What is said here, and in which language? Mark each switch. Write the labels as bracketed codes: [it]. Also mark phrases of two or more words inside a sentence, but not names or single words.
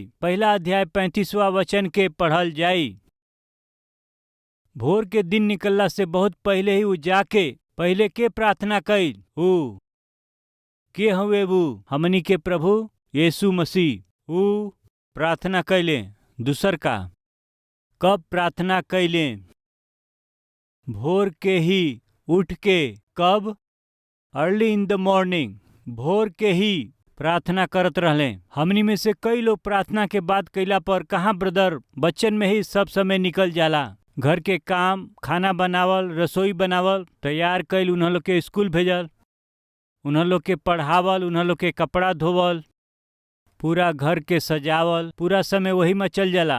[bho] पहला अध्याय 35वां वचन के पढ़ल जाई। भोर के दिन निकलला से बहुत पहले ही वो जाके पहले के प्रार्थना कैल? ऊ के हुए? वो हमनी के प्रभु यीशु मसीह। वो प्रार्थना कैले। दूसर का कब प्रार्थना कैले? भोर के ही उठ के। कब? [en] early in the morning. [bho] भोर के ही प्रार्थना करत रहले। हमनी में से कई लोग प्रार्थना के बाद कैला पर कहाँ ब्रदर बच्चन में ही सब समय निकल जाला। घर के काम, खाना बनावल, रसोई बनावल, तैयार कैल, उन्हें लोग के स्कूल भेजल, उन्हें लोग के पढ़ावल, उन्हें लोग के कपड़ा धोवल, पूरा घर के सजावल, पूरा समय वही में चल जाला।